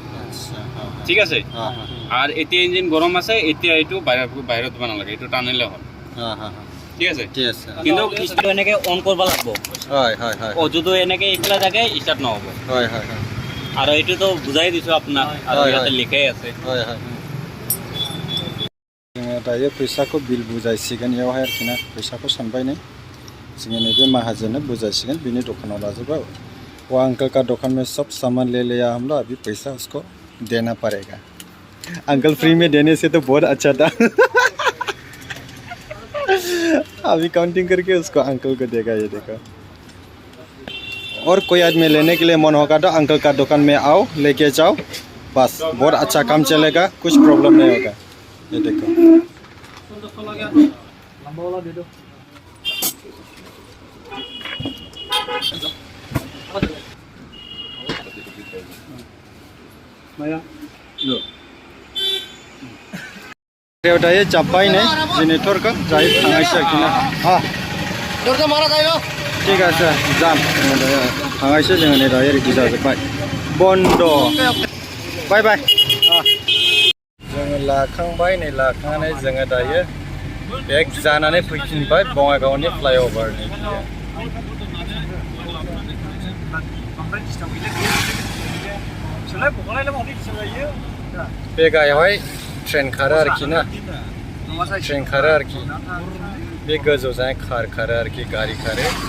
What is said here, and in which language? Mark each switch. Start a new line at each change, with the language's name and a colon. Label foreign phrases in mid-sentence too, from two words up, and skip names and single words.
Assamese: ঠিক আছে, আৰু এতিয়া ইঞ্জিন গৰম আছে, এতিয়া এইটো বাহিৰত দিব নালাগে, এইটো টানিলে হ'ল। ঠিক আছে, কিন্তু ষ্টাৰ্ট এনেকৈ অন কৰিব লাগিব। যদি এনেকৈ এইফালে থাকে ষ্টাৰ্ট নহ'ব। আৰু এইটোতো বুজাই দিছোঁ আপোনাক, আৰু ইয়াতে লিখাই আছে।
Bodo: दायो फैसाखौ बिल बुजायसिगोन इयावहाय आरोखि ना, फैसाखौ सानबाय नै जोङो नैबे माहाजोननो बुजायसिगोन, बिनि दखानाव लाजोबबाय।
Hindi: वो अंकल का दुकान में सब सामान ले लिया हम लोग, अभी पैसा उसको देना पड़ेगा। अंकल फ्री में देने से तो बहुत अच्छा था। अभी काउंटिंग करके उसको अंकल को देगा, ये देखो और कोई आदमी लेने के लिए मन होगा तो अंकल का दुकान में आओ, लेके जाओ, बस बहुत अच्छा काम चलेगा, कुछ प्रॉब्लम नहीं होगा। ये देखो ये चापाई ने जेनेटर का
Bodo: जाय थांगायसो आरोखिना
Hindi: ठीक है
Bodo: जाम थांगायसो जोङो नै दायो रेडि जाजोब्बाय बन्द बाय बाय जोङो लाखांबाय नै लाखांनानै जोङो दायो बेग जानानै फैफिनबाय बङाइगावनि फ्लाइअभारनि बे गायावहाय ट्रेन खारो आरोखि ना ट्रेन खारो आरोखि बे गोजौजों कार खारो आरोखि गारि खारो